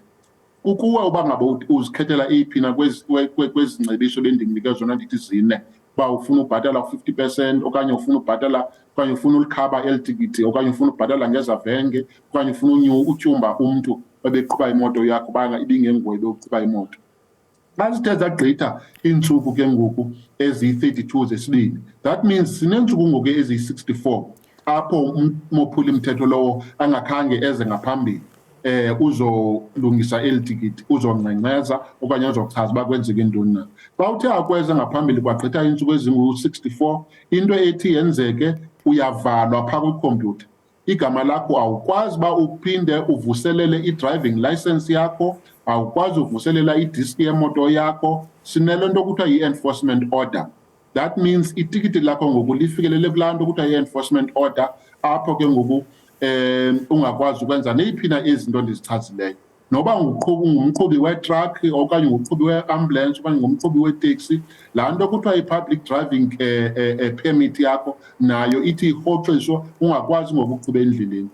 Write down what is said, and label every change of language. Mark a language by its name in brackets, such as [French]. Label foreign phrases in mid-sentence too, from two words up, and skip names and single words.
[Xhosa] Kukuwe uba ngaba uzikhethela eyiphi na kwezi ngcebiso bendinginike zona ndithi 4, uba ufuna ubhatala 50%, okanye ufuna ubhatala, okanye ufuna ulikhaba eli tikiti, okanye ufuna ubhatala ngezavenge, okanye ufuna utyumba umntu ebeqhuba imoto yakho banga ibingenguwe ebeqhuba imoto. Xa zithe zagqitha iintsuku ke ngoku eziyi-32 zesibini, [English] that means [Xhosa] sineentsuku ngoku eziyi-64 apho umophula imthetho lowo angakhange eze ngaphambili uzolungisa eli tikiti, uzongcengceza okanye uzochaza uba kwenzeke ntoni na. Xa uthe akweza ngaphambili kwagqitha iintsuku ezingu-64, into ethi yenzeke uyavalwa phaa kwikhompyutha. Igama lakho awukwazi uba uphinde uvuselele i-driving license yakho, awukwazi uvuselela idiski yemoto yakho. Sinele nto kuthiwa [English] yi-enforcement order. That means [Xhosa] itikiti lakho ngoku lifikelele kulaa nto kuthiwa [English] yi-enforcement order, [Xhosa] apho ke ngoku ungakwazi ukwenza neyiphi na izinto ndizichazileyo. Noba ngumqhubi wetruck, okanye ngumqhubi we-ambulance, okanye ngumqhubi weteksi, laa nto kuthiwa [English] yi-public driving permit [Xhosa] yakho nayo ithi irhoxiswa ungakwazi ngokuqhuba endleleni.